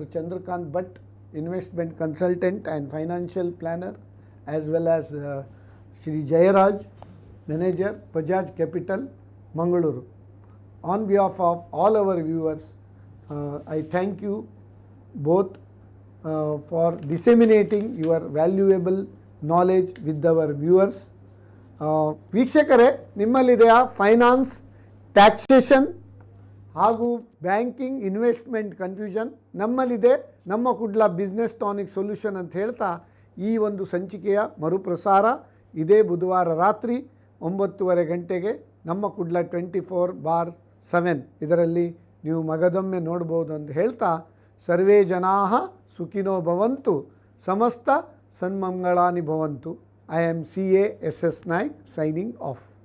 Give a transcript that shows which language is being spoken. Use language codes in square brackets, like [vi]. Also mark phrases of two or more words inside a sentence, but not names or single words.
[en] Chandrakant Bhatt, investment consultant and financial planner, as well as Shri Jayaraj, manager, Bajaj Capital, Mangaluru. On behalf of all our viewers, I thank you both for disseminating your valuable knowledge with our viewers. [kn] ವೀಕ್ಷಕರೇ, ನಿಮ್ಮಲ್ಲಿದೆಯಾ [en] finance, taxation [kn] ಹಾಗೂ [en] banking, investment confusion? [kn] ನಮ್ಮಲ್ಲಿದೆ ನಮ್ಮ ಕುಡ್ಲ ಬಿಸ್ನೆಸ್ ಟಾನಿಕ್ ಸೊಲ್ಯೂಷನ್ ಅಂತ ಹೇಳ್ತಾ ಈ ಒಂದು ಸಂಚಿಕೆಯ ಮರುಪ್ರಸಾರ ಇದೇ ಬುಧವಾರ ರಾತ್ರಿ 9:30 ಗಂಟೆಗೆ ನಮ್ಮ ಕುಡ್ಲ 24/7 ಇದರಲ್ಲಿ ನೀವು ಮಗದೊಮ್ಮೆ ನೋಡ್ಬೋದು ಅಂತ ಹೇಳ್ತಾ, [sa] ಸರ್ವೇ ಜನಾಃ ಸುಖಿನೋ ಭವಂತು, ಸಮಸ್ತ ಸನ್ಮಂಗಳಾನಿ ಭವಂತು. [en] I am CA SS Naik signing off.